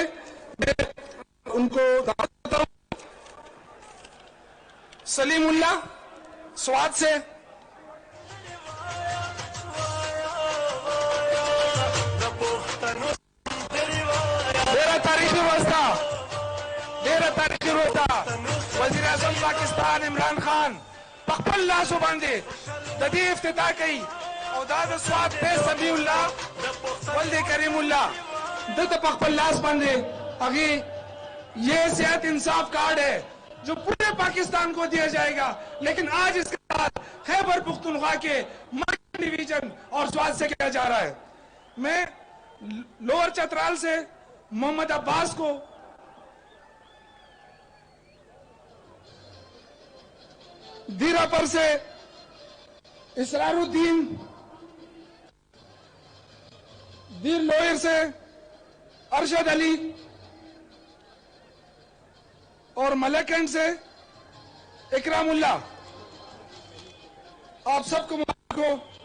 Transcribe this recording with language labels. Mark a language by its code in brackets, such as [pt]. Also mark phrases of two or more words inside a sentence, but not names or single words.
[ur] میں ان کو دعوت دیتا ہوں. سلیم اللہ سوات سے. [ps] تاریخی روزہ وزیر اعظم پاکستان عمران خان پخپل لاسو باندې د دې افتتاح کوي او دا د سوات دی سمیع الله ولد کریم الله د پخپل لاس باندې هغه [ur] یہ صحت انصاف کارڈ ہے جو پورے پاکستان کو دیا جائے گا. لیکن آج اس کا بات خیبر پختونخوا کے ملاکنڈ ڈویژن اور سوات سے کیا جا رہا ہے. میں لوور چترال سے محمد عباس کو, دیراپر سے اسرار الدین, دیر لوئر سے ارشد علی اور ملکنڈ سے اکرام اللہ, آپ سب کو مبارک ہو.